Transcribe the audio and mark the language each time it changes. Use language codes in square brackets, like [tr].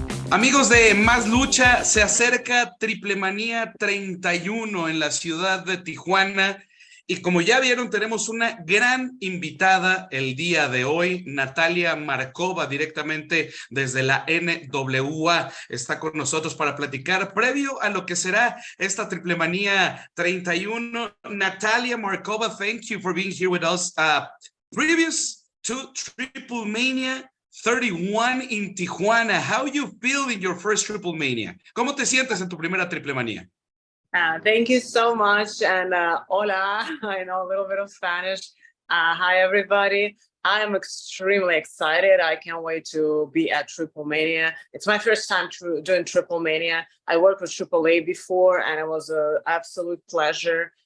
[es] Amigos de Más Lucha, se acerca Triplemanía 31 en la ciudad de Tijuana y como ya vieron tenemos una gran invitada el día de hoy, Natalia Markova, directamente desde la NWA, está con nosotros para platicar previo a lo que será esta Triplemanía 31. [en] Natalia Markova, thank you for being here with us. Previous to Triplemanía 31 in Tijuana. How you feel in your first Triplemanía? [es] ¿Cómo te sientes en tu primera Triplemanía? [en] Thank you so much. And hola, I know a little bit of Spanish. Hi, everybody. I am extremely excited. I can't wait to be at Triplemanía. It's my first time doing Triplemanía. I worked with AAA before, and it was an absolute pleasure.